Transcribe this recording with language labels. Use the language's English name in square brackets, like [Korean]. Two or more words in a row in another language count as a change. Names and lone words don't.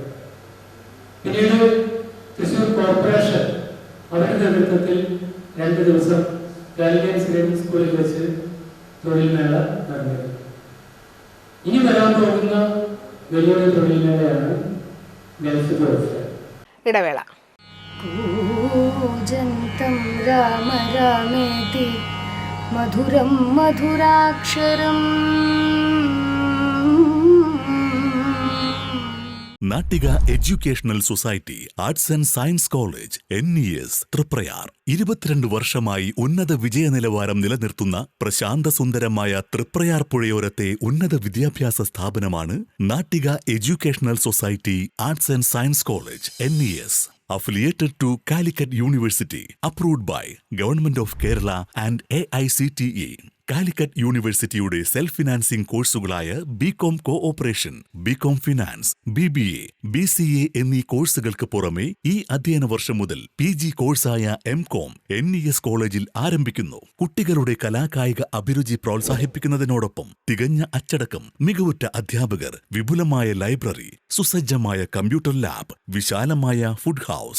[Malayalam] പിന്നീട് തൃശ്ശൂർ കോർപ്പറേഷൻ അവരുടെ നേതൃത്വത്തിൽ 2 ദിവസം ഗാലിലിയൻ സ്കൂളിൽ വെച്ച് തൊഴിൽ മേള നടന്നിരുന്നു. ഇനി വരാൻ പോകുന്ന വലിയൊരു തൊഴിൽ മേളയാണ് ഗൾഫ് ജോബ് ഫെയർ. ഇടവേള. [Sanskrit] पूजन्तं राम रामेति मधुरं मधुराक्षरम्. [Malayalam] നാട്ടിക എഡ്യൂക്കേഷണൽ സൊസൈറ്റി ആർട്സ് ആൻഡ് സയൻസ് കോളേജ് NES തൃപ്രയാർ 22 വർഷമായി ഉന്നത വിജയ നിലവാരം നിലനിർത്തുന്ന പ്രശാന്ത സുന്ദരമായ തൃപ്രയാർ പുഴയോരത്തെ ഉന്നത വിദ്യാഭ്യാസ സ്ഥാപനമാണ് നാട്ടിക എഡ്യൂക്കേഷണൽ സൊസൈറ്റി ആർട്സ് ആൻഡ് സയൻസ് കോളേജ് NES. [English] Affiliated to Calicut University, approved by Government of Kerala and AICTE. [Malayalam] കാലിക്കറ്റ് യൂണിവേഴ്സിറ്റിയുടെ [English] self financing [Malayalam] കോഴ്സുകളായ ബികോം കോഓപ്പറേഷൻ, ബികോം ഫിനാൻസ്, BBA, BCA എന്നീ കോഴ്സുകൾക്ക് പുറമെ ഈ അധ്യയന വർഷം മുതൽ PG കോഴ്സായ MCOM NES കോളേജിൽ ആരംഭിക്കുന്നു. കുട്ടികളുടെ കലാകായിക അഭിരുചി പ്രോത്സാഹിപ്പിക്കുന്നതിനോടൊപ്പം തികഞ്ഞ അച്ചടക്കം, മികവുറ്റ അധ്യാപകർ, വിപുലമായ ലൈബ്രറി, സുസജ്ജമായ [English] computer lab, [Malayalam] വിശാലമായ [English] food house.